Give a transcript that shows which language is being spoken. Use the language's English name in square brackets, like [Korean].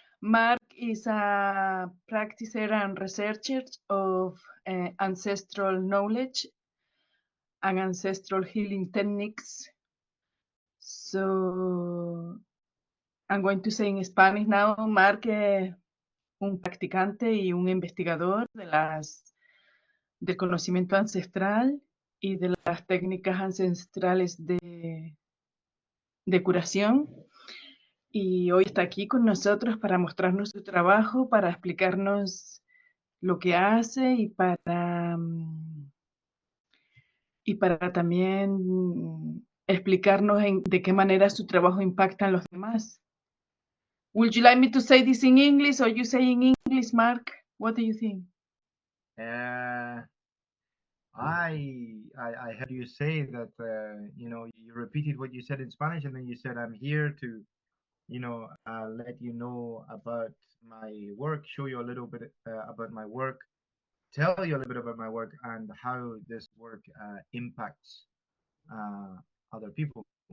[English] Mark is a practitioner and researcher of ancestral knowledge and ancestral healing techniques. So I'm going to say in Spanish now. [Spanish] Mark es un practicante y un investigador del conocimiento ancestral y de las técnicas ancestrales de curación. Y hoy está aquí con nosotros para mostrarnos su trabajo, para explicarnos lo que hace y para también explicarnos de qué manera su trabajo impacta en los demás. [English] Would you like me to say this in English or you say in English, Mark? What do you think? I heard you say that you repeated what you said in Spanish, and then you said I'm here to let you know about my work, show you a little bit about my work, tell you a little bit about my work and how this work impacts other people.